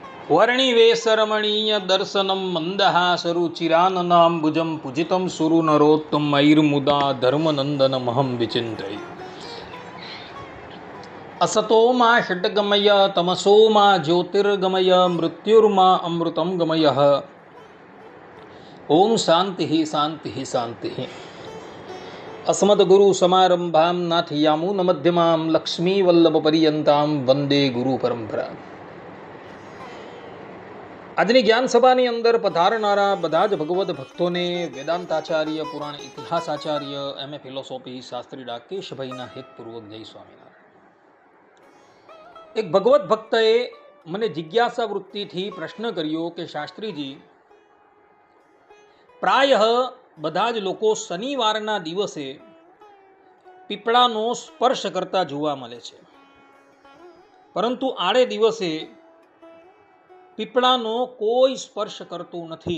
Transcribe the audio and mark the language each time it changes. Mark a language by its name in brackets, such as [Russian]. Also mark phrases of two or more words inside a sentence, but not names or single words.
[Sanskrit] વર્ણિવેશરમણીય દર્શનમ મંદહાસરુચિરાનનાંબુજમ પૂજિતમ સુરુનરોત્તમૈર્મુદા ધર્મનંદનમહં વિચિંતયે. असतो मा षट्गमय तमसो मा ज्योतिर्गमय मृत्युर्मा अमृतं गमयः. ओम शांति शांति शांति. अस्मद्गुरु समारंभां नाथयामुन मध्यमां लक्ष्मी वल्लभ पर्यंतां वंदे गुरु परंपरा. [Gujarati] આજની જ્ઞાન સભાની અંદર પધારનારા બધા જ ભગવદ ભક્તોને વેદાંતાચાર્ય, પુરાણ ઇતિહાસાચાર્ય, એમ.એ. ફિલોસોફી શાસ્ત્રી ડાકેશભાઈના હેતપૂર્વક જય સ્વામિનારાયણ. એક ભગવદ ભક્તએ મને જિજ્ઞાસા વૃત્તિથી પ્રશ્ન કર્યો કે શાસ્ત્રીજી, પ્રાયઃ બધા જ લોકો શનિવારના દિવસે પીપળાનો સ્પર્શ કરતા જોવા મળે છે, પરંતુ આડે દિવસે પીપળાનો કોઈ સ્પર્શ કરતું નથી.